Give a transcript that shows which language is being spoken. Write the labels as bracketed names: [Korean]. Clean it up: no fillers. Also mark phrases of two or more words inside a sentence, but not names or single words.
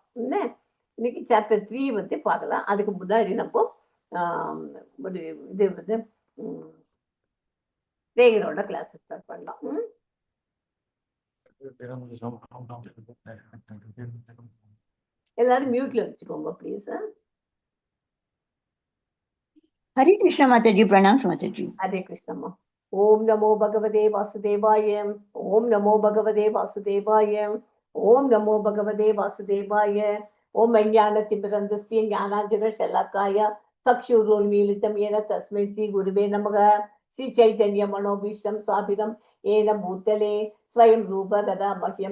[Tamil] என்ன இன்னைக்கு சாப்டர் 3 வந்து பார்க்கலாம். அதுக்கு முன்னாடி நம்ம ஒரு இது வந்து ரேகரோட [English] class start [Tamil] பண்ணலாம். எல்லாரும் மியூட்ல வச்சுக்கோங்க ப்ளீஸ். [Hindi] हरे कृष्ण माताजी, प्रणाम माताजी। [Sanskrit] हरे कृष्ण। ओम नमो भगवते वासुदेवाय। ओम नमो भगवते वासुदेवाय। ओम नमो भगवते वासुदेवाय। ओम अज्ञानतिमिरन्धस्य ज्ञानाञ्जनशलाकाय चक्षुरुन्मीलितं येन तस्मै श्री गुरुवे नमः। श्री चैतन्य मनोभीष्टं स्थापितं येन भूतले स्वयं रूप गदा मह्यं